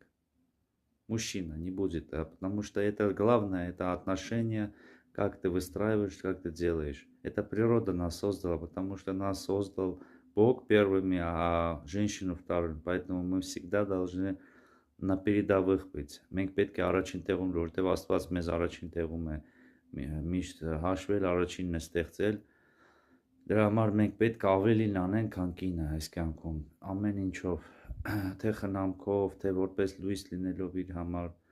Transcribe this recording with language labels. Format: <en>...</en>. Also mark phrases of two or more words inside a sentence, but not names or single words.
<ru>Мужчина не будет, потому что это главное, это отношения, как ты выстраиваешь, как ты делаешь. Это природа нас создала, потому что нас создал Бог первыми, а женщину вторым. Поэтому мы всегда должны на передовых быть։</ru> <hy>Մենք պետք է առաջին տեղում, որովհետև Աստված մեզ առաջին տեղում է միշտ հաշվել, առաջինն է ստեղծել։ Դրա համար մենք պետք է ավելին անենք, քան կինը այս կյանքում։ Ամեն ինչով, թե խնամքով, թե որպես լույս լինելով իր համար։</hy>